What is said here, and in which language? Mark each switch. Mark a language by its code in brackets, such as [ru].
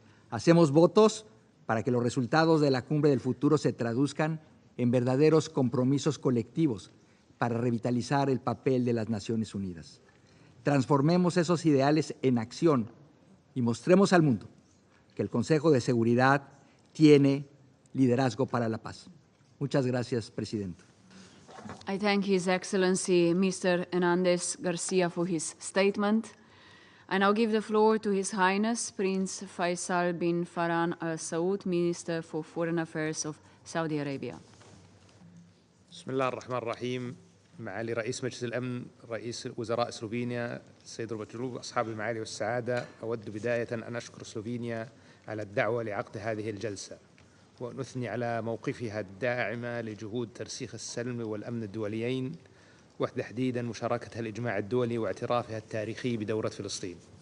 [es] Hacemos votos para que los resultados de la Cumbre del Futuro se traduzcan en verdaderos compromisos colectivos para revitalizar el papel de las Naciones Unidas. Transformemos esos ideales en acción y mostremos al mundo que el Consejo de Seguridad tiene liderazgo para la paz. Muchas gracias, Presidenta. [en] I thank His Excellency Mr. Hernandez Garcia for his statement. I now give the floor to His Highness Prince Faisal bin Farhan Al Saud, Minister for Foreign Affairs of Saudi Arabia. [ar] بسم الله الرحمن الرحيم. معالي رئيس مجلس الأمن، رئيس وزراء سلوفينيا، السيد روبرت، أصحاب المعالي والسعادة، أود بداية أن أشكر سلوفينيا على الدعوة لعقد هذه الجلسة وأن أثني على موقفها الداعمة لجهود ترسيخ السلم والأمن الدوليين وتحديدا مشاركتها الإجماع الدولي واعترافها التاريخي بدولة فلسطين.